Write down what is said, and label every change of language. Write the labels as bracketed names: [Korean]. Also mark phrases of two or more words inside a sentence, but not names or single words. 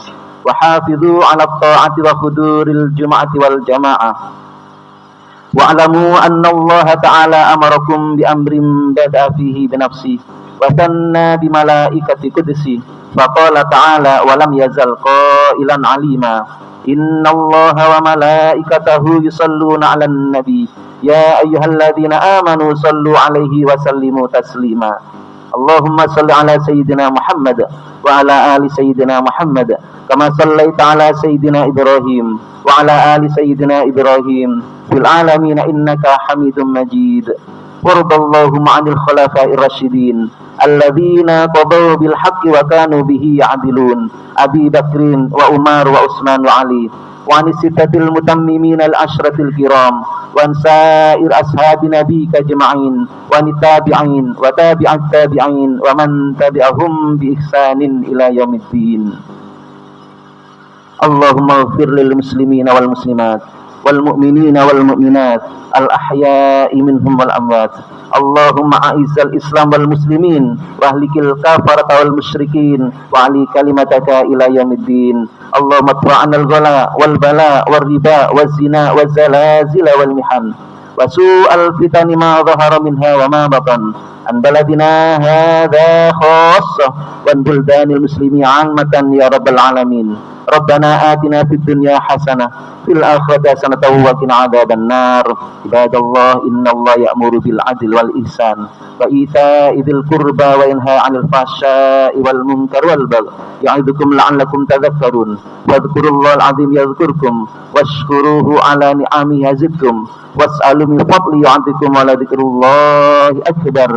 [Arabic] وحافظوا على الطاعة وحضور الجمعة والجماعة واعلموا أن الله تعالى أمركم بأمر بدأ فيه بنفسه وثنى بملائكة قدسه فقال تعالى ولم يزل قائلا عليما إن الله وملائكته يصلون على النبي يا أيها الذين آمنوا صلوا عليه وسلموا تسليما. اللهم صل على سيدنا محمد وعلى آل سيدنا محمد كما صليت على سيدنا إبراهيم وعلى آل سيدنا إبراهيم في العالمين إنك حميد مجيد. وارض اللهم عن الخلفاء الراشدين الذين قضوا بالحق وكانوا به يعدلون أبي بكر وعمر وعثمان وعلي وعن الستة المتممين للعشرة الكرام وسائر أصحاب نبيك أجمعين والتابعين وتابعي التابعين ومن تبعهم بإحسان إلى يوم الدين. اللهم اغفر للمسلمين والمسلمات والمؤمنين والمؤمنات الأحياء منهم والأموات. اللهم أعز الإسلام والمسلمين وأهلك الكفرة والمشركين وأعل كلمتك إلى يوم الدين. اللهم ادفع عنا الغلاء والبلاء والربا والزنا والزلازل والمحن وسوء الفتن ما ظهر منها وما بطن عن بلدنا هذا خاصة وعن بلدان المسلمين عامة يا رب العالمين. ربنا آتنا في الدنيا حسنة وفي الآخرة حسنة وقنا عذاب النار. عباد الله إن الله يأمر بالعدل والإحسان وإيتاء ذي القربى وينهى عن الفحشاء والمنكر والبغي يعظكم لعلكم تذكرون. واذكروا الله العظيم يذكركم واشكروه على نعمه يزدكم واسألوا من فضله يعطكم ولذكر الله أكبر.